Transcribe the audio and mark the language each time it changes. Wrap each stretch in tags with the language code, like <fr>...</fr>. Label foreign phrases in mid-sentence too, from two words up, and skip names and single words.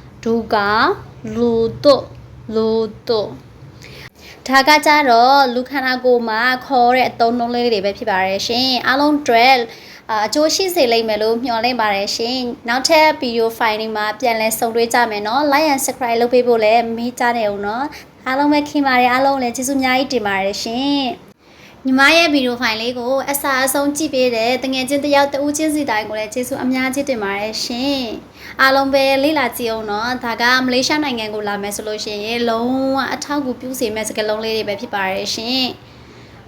<my>ဒါကကြတော့လူခန္ဓာကိုယ်မှာခေါ်တဲ့အသုံးနှုန်းလေးတွေပဲဖြစ်ပါတယ်ရှင်အားလုံးတွေ့အကျိုးရှိစေ လိမ့်မယ်လို့မျှော်လင့်ပါတယ်ရှင်နောက်ထပ်ဗီဒီယိုဖိုင်တွေမှာပြန်လည်ဆုံတွေ့ကြမယ်နော်</my> <en>like and subscribe</en> <my>လုပ်ပေးဖို့လည်းမေ့ကြနဲ့ဦးနော်အားလုံးပဲခင်ပါတယ်အားလုံးလည်းကျေးဇူးအများကြီးတင်ပါတယ်ရှင်ညီမရဲ့ဗီဒီယိုဖိုင်လေးကိုအစားအဆုံးကြည့်ပေးတဲ့တငယ်ချင်းတယောက်တဦးချင်းစီတိုင်းကိုလည်းကျေးဇူးအများကြီးတင်ပါတယ်ရှင်အားလုံးပဲလေ့လာကြည့်အောင်နော်ဒါကမလေးရှားနိုင်ငံကိုလာမယ်ဆိုလို့ရှိရင်လုံးဝအထောက်အကူပြုစေမယ့်စကားလုံးလေးတွေပဲဖြစ်ပါတယ်ရှင်</my>